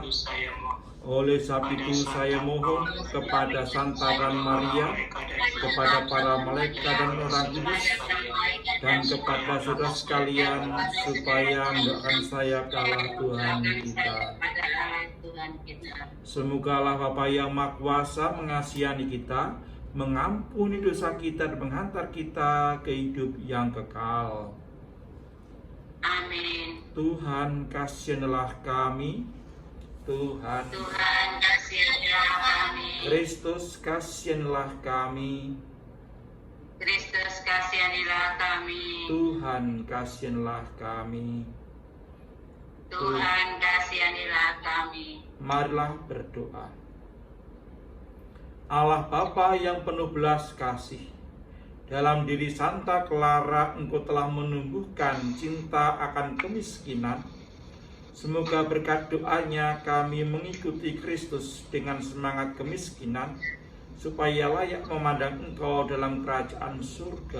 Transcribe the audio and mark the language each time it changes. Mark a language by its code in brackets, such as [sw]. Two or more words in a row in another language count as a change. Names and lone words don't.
[id] Oleh sebab itu saya mohon kepada Santa Maria, kepada para malaikat dan orang kudus, dan kepada saudara sekalian supaya mendoakan saya ke Allah Tuhan kita. Semoga Allah Bapa yang Maha Kuasa mengasihani kita, mengampuni dosa kita dan menghantar kita ke hidup yang kekal. Amin. Tuhan kasianilah kami. Tuhan kasianilah kami. Kristus kasianilah kami. Kristus kasianilah kami. Tuhan kasianilah kami. Tuhan kasianilah kami. Marilah berdoa. Allah Bapa yang penuh belas kasih, dalam diri Santa Clara Engkau telah menumbuhkan cinta akan kemiskinan. Semoga berkat doanya kami mengikuti Kristus dengan semangat kemiskinan, supaya layak memandang Engkau dalam kerajaan surga.